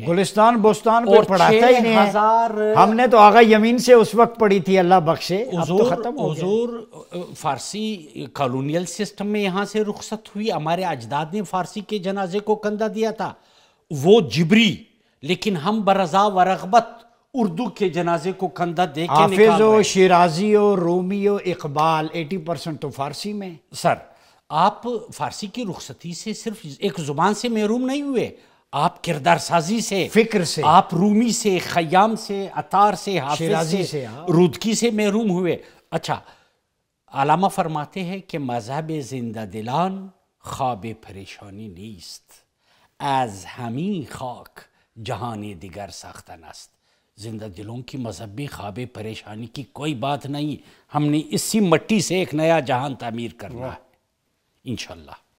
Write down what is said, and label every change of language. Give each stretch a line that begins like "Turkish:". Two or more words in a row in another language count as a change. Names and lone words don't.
Urdu: گلستان بوستان کو پڑھاتا ہی نہیں ہے. ہم نے تو آغا یمین سے اس وقت پڑھی تھی, اللہ بخشے, اب تو ختم ہو گیا. حضور فارسی کالونیل سسٹم میں یہاں سے رخصت ہوئی. ہمارے اجداد نے فارسی کے جنازے کو کندھا دیا تھا, وہ جبری, لیکن ہم برضا و رغبت اردو کے جنازے کو کندھا دے کے نکال رہے ہیں. حافظ و شیرازی و رومی و اقبال 80% تو فارسی میں. سر آپ فارسی کی رخصتی سے صرف ایک زبان سے محروم نہیں ہوئے, آپ کردار سازی سے, فکر سے, آپ رومی سے, خیام سے, عطار سے, حافظ سے, رودکی سے محروم ہوئے. اچھا, علامہ فرماتے ہیں کہ
Persian: مذہب زندہ دلان خواب پریشانی نیست، از ہمیں خاک جہان دیگر ساختن است.
Urdu: زندہ دلوں کی مذہبی خواب پریشانی کی کوئی بات نہیں، ہم نے اسی مٹی سے ایک نیا جہان تعمیر کرنا ہے انشاءاللہ.